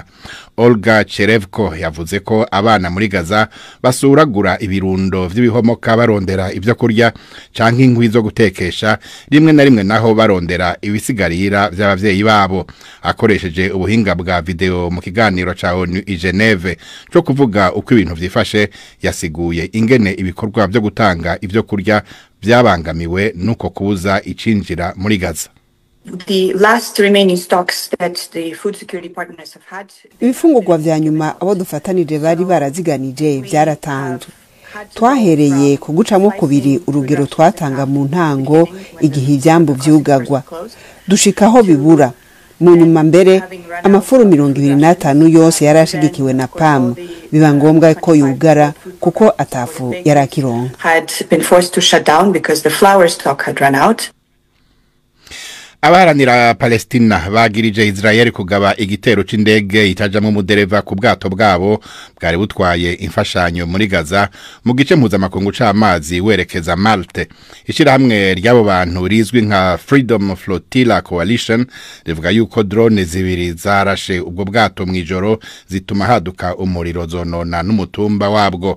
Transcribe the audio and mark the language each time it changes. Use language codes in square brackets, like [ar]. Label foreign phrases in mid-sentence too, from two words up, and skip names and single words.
[rn] Olga Cherevko yavuze ko abana muri Gaza basuragura ibirundo vy'ibihomoka barondera ivyo kurya canke inkwi zo gutekesha, rimwe na rimwe naho barondera ibisigarira vy'abavyeyi babo. Akoresheje ubuhinga bwa video mu kiganiro ca ONU i Geneve cyo kuvuga uko ibintu vyifashe, yasiguye ingene ibikorwa byo gutanga ivyo kurya byabangamiwe nuko kubuza icinjira muri Gaza. [en] The last remaining stocks that the food security partners have had. [rn] Ibifungurwa vya nyuma abo dufatanije bari baraziganije byaratanzwe. Twahereye ku gucamo kubiri urugero twatanga mu ntango igihe ivyambu vyugagwa. Dushikaho bibura. Mu nyuma mbere amafuru 25 yose yarashigikiwe na PAM, biba ngombwa ko yugara kuko atafu yarakironka. [en] Had been forced to shut down because the flour stock had run out. [rn] Abaharanira Palestina bagirije Israel kugaba igitero c'indege itajamwe umudereva ku bwato bwabo bwari butwaye imfashanyo muri Gaza mu gice mpuzamakungu c'amazi werekeza Malte. Ishirahamwe ry'abo bantu rizwi nka Freedom Flotilla Coalition rivuga yuko drone zibiri zarashe ubwo bwato mwijoro zituma haduka umuriro zonona n'umutumba wabwo.